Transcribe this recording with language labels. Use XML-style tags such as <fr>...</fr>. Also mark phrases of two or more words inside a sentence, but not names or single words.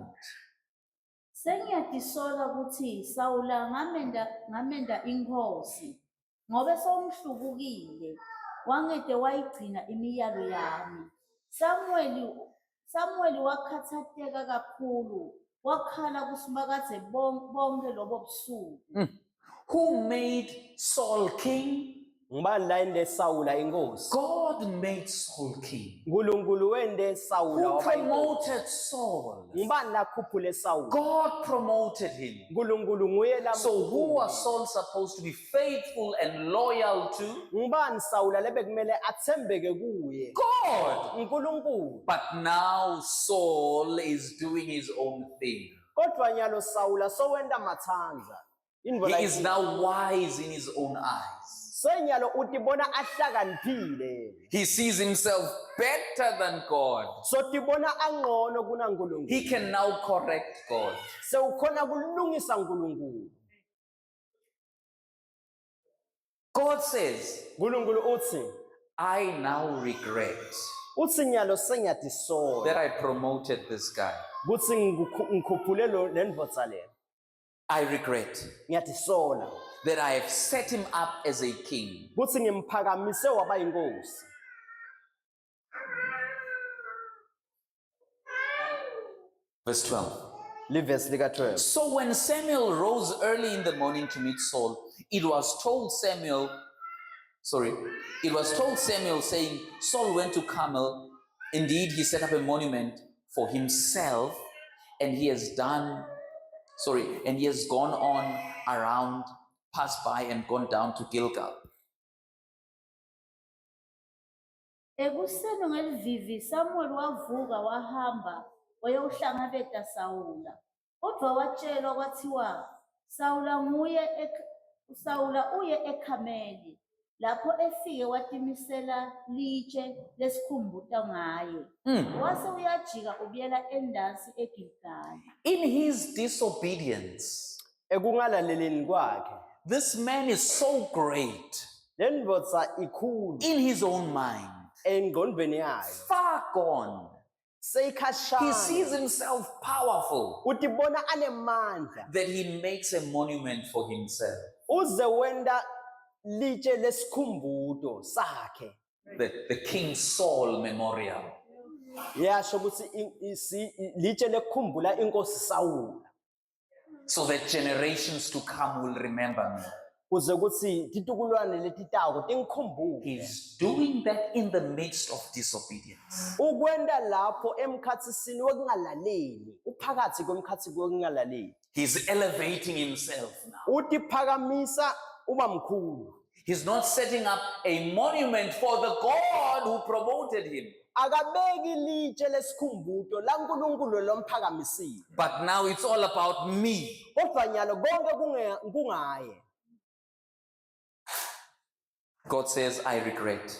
<ss>Sengiyadisola ukuthi Sawula ngamenda inkosi ngobe somhlubukile wangede wayigcina imiyalo yami. Samuel wakhathatheka kakhulu wakhala kusibakade bonke lobo busuku.</ss> <en>Who made Saul king?</en> <ss>Ngubani la ende Sawula inkosi?</ss> <en>God made Saul king.</en> <ss>uNkulunkulu wende Sawula</ss> <en>Who</en> <ss>waba inkosi.</ss> <en>promoted Saul?</en> <ss>Ngubani la khuphule Sawula?</ss> <en>God promoted him.</en> <ss>uNkulunkulu nguye la.</ss> <en>So who was Saul supposed to be faithful and loyal to?</en> <ss>Ngubani Sawula lebekumele athembeke kuye?</ss> <en>God.</en> <ss>uNkulunkulu.</ss> <en>But now Saul is doing his own thing.</en> <ss>Kodwa nyalo Sawula sowenda mathanza.</ss> <en>He is now wise in his own eyes.</en> <ss>Senyalo utibona ahlakaniphile.</ss> <en>He sees himself better than God.</en> <ss>So tibona angcono kuna uNkulunkulu.</ss> <en>He can now correct God.</en> <ss>Sewukhona kulungisa uNkulunkulu.</ss> <en>God says,</en> <ss>uNkulunkulu uthi,</ss> <en>I now regret</en> <ss>uthi nyalo sengiyadisola</ss> <en>that I promoted this guy.</en> <ss>kuthi ngikhuphule lo lendvodza le.</ss> <en>I regret</en> <ss>Ngiyadisola</ss> <en>that I have set him up as a king.</en> <ss>kuthi ngimphakamise waba inkosi.</ss> <en>Verse 12.</en> <ss>Livesi lika 12.</ss> <en>So when Samuel rose early in the morning to meet Saul, it was told Samuel saying, Saul went to Carmel. Indeed, he set up a monument for himself, and he has gone on around, passed by and gone down to Gilgal.</en> <ss>Ekuseni ngelivivi Samuel wavuka wahamba wayowuhlangabeza Sawula. Kodwa watshelwa kwathiwa Sawula uye eKhameli. Lapho efike watimisela litshe lesikhumbuta ngaye. Wase uyajika ubuyela endansi eGilgali.</ss> <en>In his disobedience,</en> <ss>Ekungalaleleni kwakhe.</ss> <en>this man is so great</en> <ss>Lendvodza ikhulu</ss> <en>in his own mind,</en> <ss>engqondweni yayo.</ss> <en>far gone. He</en> <ss>Seyikhashana.</ss> <en>sees himself powerful,</en> <ss>Utibona anemandla.</ss> <en>that he makes a monument for himself.</en> <ss>Uze wenda litshe lesikhumbuto sakhe.</ss> <en>The King Saul Memorial.</en> <ss>yasho ukuthi litshe lekukhumbula inkosi Sawula</ss> <en>so that generations to come will remember me.</en> <ss>kuze kuthi titukulwane letitako tingikhumbule.</ss> <en>He's doing that in the midst of disobedience.</en> <ss>Ukwenda lapho emkhathisini wokungalaleli, uphakathi kwemkhathi wokungalaleli.</ss> <en>He's elevating himself now.</en> <ss>Utiphakamisa uba mkhulu.</ss> <en>He's not setting up a monument for the God who promoted him.</en> <ss>Akabeki litshe lesikhumbuzo la uNkulunkulu lomphakamisile.</ss> <en>But now it's all about me.</en> <ss>Kodwa nyalo konke kungaye.</ss> <en>God says, I regret.</en>